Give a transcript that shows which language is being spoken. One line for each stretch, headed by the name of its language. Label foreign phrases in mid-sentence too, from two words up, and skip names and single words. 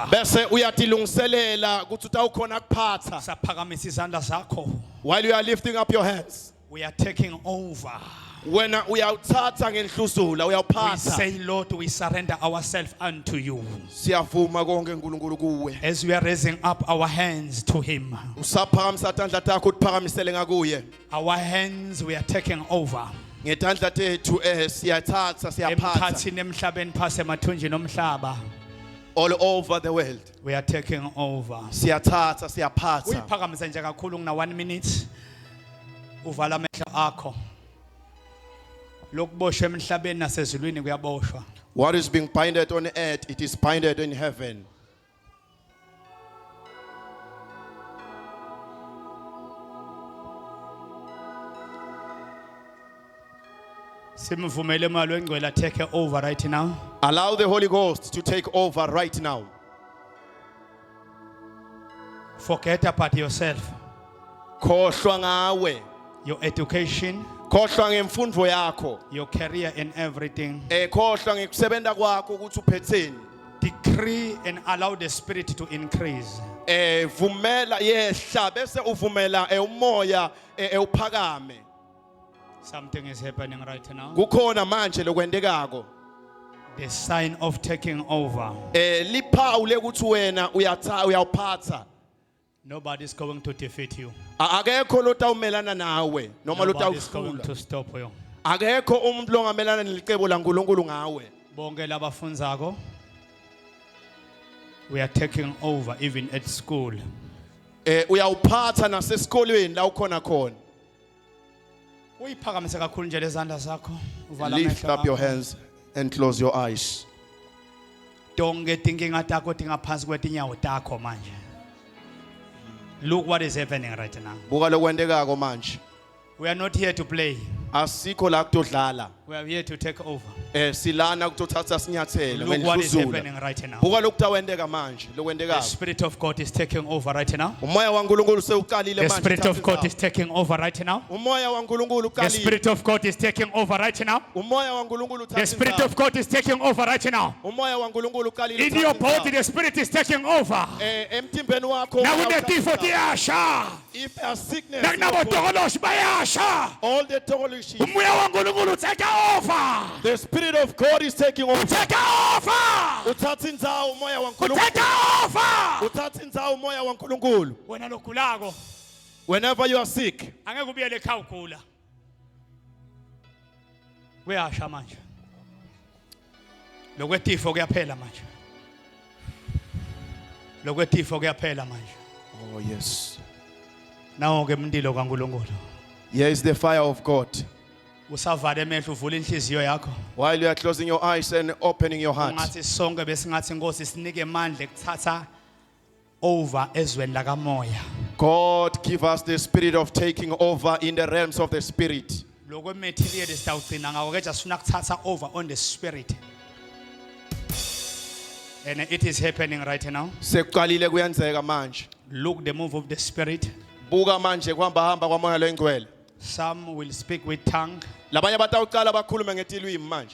Swati: Bese uyatilungiselela ukuthi utawukhona kuphatha. Saphakamisa izandla zakho.
English: While you are lifting up your hands. We are taking over.
Swati: Wena uyawuthatha ngenhluzula
English: We
Swati: uyawuphatha.
English: say, Lord, we surrender ourselves unto you.
Swati: Siyavuma konke uNkulunkulu kuwe.
English: As we are raising up our hands to Him,
Swati: Usaphakamisa tandla takho uphakamisele ngakuye.
English: our hands we are taking over.
Swati: Ngetandla tethu siyathatha siyaphatha Emkhathini emhlabeni phase emathunjini omhlaba,
English: all over the world. we are taking over.
Swati: Siyathatha siyaphatha. Uyiphakamise nje kakhulu kuna 1 minute. Uvala amehlo akho. Lokuboshwa emhlabeni nasezulwini kuyaboshwa.
English: What is being binded on earth, it is binded in heaven.
Swati: Simvumele imali wengcwele
English: take over right now. Allow the Holy Ghost to take over right now. Forget about yourself,
Swati: Khohlwa ngawe.
English: your education,
Swati: Khohlwa ngemfundo yakho.
English: your career and everything.
Swati: Khohlwa ngekusebenza kwakho ukuthi uphetheni.
English: Decree and allow the spirit to increase.
Swati: Vumela yehla bese uvumela umoya uphakame.
English: Something is happening right now.
Swati: Kukhona manje lokwendekako.
English: The sign of taking over.
Swati: Liphawu lekuthi wena uyawuphatha.
English: Nobody is going to defeat you.
Swati: Akekho lotawumelana nawe noma
English: Nobody is going
Swati: lotawuhlula.
English: to stop you.
Swati: Akekho umuntu longamelana nelicebo laNkulunkulu ngawe. Bonke labafundzako,
English: we are taking over even at school.
Swati: Uyawuphatha nasesikolweni la ukhona khona. Uyiphakamise kakhulu nje lezandla zakho. Uvala
English: Lift
Swati: amehlo
English: up your
Swati: akho.
English: hands and close your eyes.
Swati: Tonke tinkinga takho tingaphansi kwetinyawo takho manje.
English: Look what is happening right now.
Swati: Buka lokwendekako manje.
English: We are not here to play.
Swati: Asikho la kutodlala.
English: We are here to take over.
Swati: Silana kutothatha sinyathelo
English: Look what is
Swati: ngenhluzula.
English: happening right now.
Swati: Buka lokutawendeka manje,
English: The
Swati: lokwendekako.
English: Spirit of God is taking over right now.
Swati: Umoya waNkulunkulu sewuqalile
English: The
Swati: manje.
English: Spirit of God
Swati: uthatha
English: is taking over right now.
Swati: indawo. Umoya waNkulunkulu
English: The
Swati: uqalile.
English: Spirit of God is taking over right now.
Swati: Umoya waNkulunkulu uthatha
English: The Spirit
Swati: indawo.
English: of God is taking over right now.
Swati: Umoya waNkulunkulu uqalile.
English: In
Swati: uthatha
English: your
Swati: indawo.
English: body, the Spirit is taking over.
Swati: Emtimbeni wakho.
English: Now
Swati: uthatha unetifo indawo. tiyasha.
English: If there are sickness,
Swati: Nakunabodokoloshi bayasha.
English: all the tokoloshi.
Swati: Umoya waNkulunkulu
English: take over. The Spirit of God is taking over. Take over.
Swati: Uthatha indzawo umoya waNkulunkulu.
English: Take over.
Swati: Uthatha indzawo umoya waNkulunkulu. Wena lokugulako
English: Whenever you are sick,
Swati: angeke ubuyele ekhaya ugula. Kuyasha manje. Lokwetifo kuyaphela manje. Lokwetifo kuyaphela manje.
English: oh yes,
Swati: Nawo ke umndilo kaNkulunkulu.
English: here is the fire of God.
Swati: Usavale emehlo uvula inhliziyo yakho.
English: While you are closing your eyes and opening your heart,
Swati: Ungathi sonke besingathi Nkosi sinike amandla ekuthatha over ezweni lakamoya.
English: God give us the spirit of taking over in the realms of the spirit.
Swati: Lokwe material sitawugcina ngako ke just ufuna kuthatha
English: over on the spirit. And it is happening right now.
Swati: Sekuqalile kuyenzeka manje.
English: Look the move of the spirit.
Swati: Buka manje kuhamba hamba kwamoya lengcwele.
English: Some will speak with tongue.
Swati: Labanye batawuqala bakhulume ngetilwimi manje.